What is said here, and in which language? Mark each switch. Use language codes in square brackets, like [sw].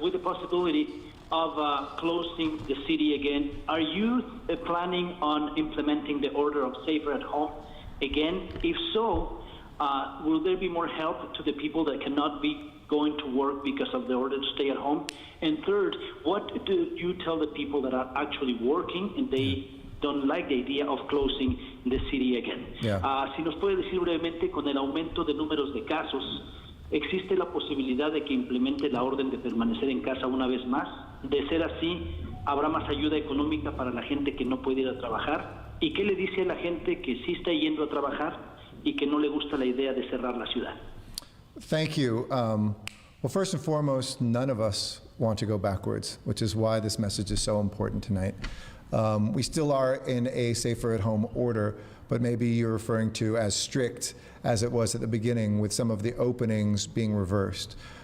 [en] With the possibility of closing the city again, are you planning on implementing the order of safer at home again? If so, will there be more help to the people that cannot be going to work because of the order to stay at home? And third, what do you tell the people that are actually working and they don't like the idea of closing the city again? [es] Si nos puede decir brevemente, con el aumento de números de casos, ¿existe la posibilidad de que implemente la orden de permanecer en casa una vez más? De ser así, ¿habrá más ayuda económica para la gente que no puede ir a trabajar? ¿Y qué le dice a la gente que sí está yendo a trabajar y que no le gusta la idea de cerrar la ciudad? [en] Thank you. Well, first and foremost, none of us want to go backwards, which is why this message is so important tonight. We still are in a safer at home order, but maybe you're referring to as strict as it was at the beginning with some of the openings being reversed.